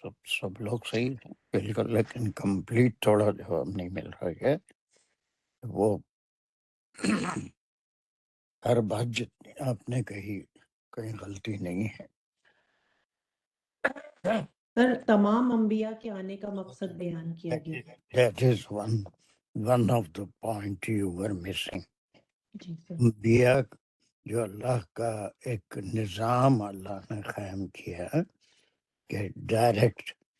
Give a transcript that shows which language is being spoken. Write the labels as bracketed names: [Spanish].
[Urdu] سب لوگ صحیح ہیں بالکل، لیکن کمپلیٹ تھوڑا جواب نہیں مل رہا ہے. وہ ہر بات جتنی آپ نے کہی کہیں غلطی نہیں ہے. سر تمام انبیاء کے آنے کا مقصد بیان کیا گیا. [English] That is one of the point you were missing. [Urdu] جی سر. انبیاء جو اللہ کا ایک نظام اللہ نے قائم کیا کہ ڈائریکٹ